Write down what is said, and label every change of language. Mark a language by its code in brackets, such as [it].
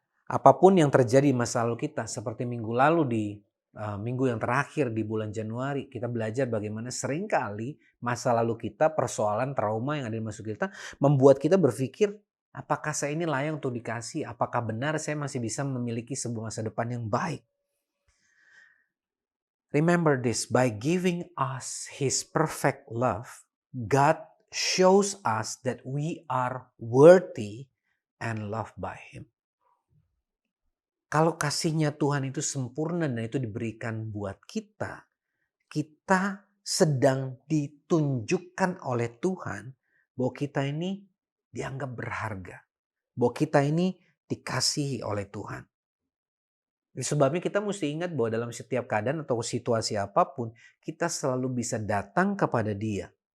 [id] Apapun yang terjadi di masa lalu kita, seperti minggu lalu di minggu yang terakhir di bulan Januari, kita belajar bagaimana seringkali masa lalu kita, persoalan, trauma yang ada di masa kita, membuat kita berpikir, apakah saya ini layak untuk dikasih? Apakah benar saya masih bisa memiliki sebuah masa depan yang baik? [en] Remember this, by giving us His perfect love, God shows us that we are worthy and loved by Him. [id] Kalau kasihnya Tuhan itu sempurna dan itu diberikan buat kita, kita sedang ditunjukkan oleh Tuhan bahwa kita ini dianggap berharga. Bahwa kita ini dikasihi oleh Tuhan. Sebabnya kita mesti ingat bahwa dalam setiap keadaan atau situasi apapun, kita selalu bisa datang kepada Dia.